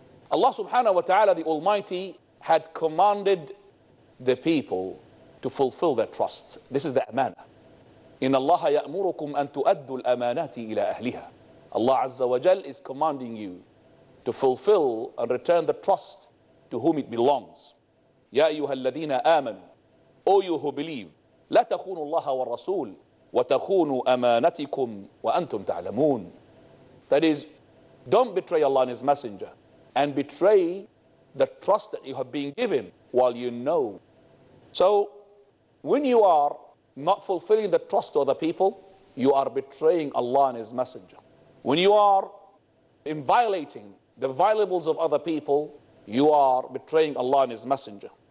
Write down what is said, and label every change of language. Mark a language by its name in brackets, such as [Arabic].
[English] Allah subhanahu wa ta'ala, the Almighty, had commanded the people to fulfill their trust. This is the amana. [Arabic] إِنَّ اللَّهَ يَأْمُرُكُمْ أَن تُؤَدُّوا الْأَمَانَاتِ إِلَىٰ أَهْلِهَا. [English] Allah Azza wa Jal is commanding you to fulfill and return the trust to whom it belongs. [Arabic] يَا أَيُّهَا الَّذِينَ آمَنُوا, [English] O you who believe, [Arabic] لَا تَخُونُوا اللَّهَ وَالرَّسُولَ وَتَخُونُوا أَمَانَتِكُمْ وَأَنْتُمْ تَعْلَمُونَ. [English] That is, don't betray Allah and His Messenger and betray the trust that you have been given while you know. So, when you are not fulfilling the trust of other people, you are betraying Allah and His Messenger. When you are violating the valuables of other people, you are betraying Allah and His Messenger.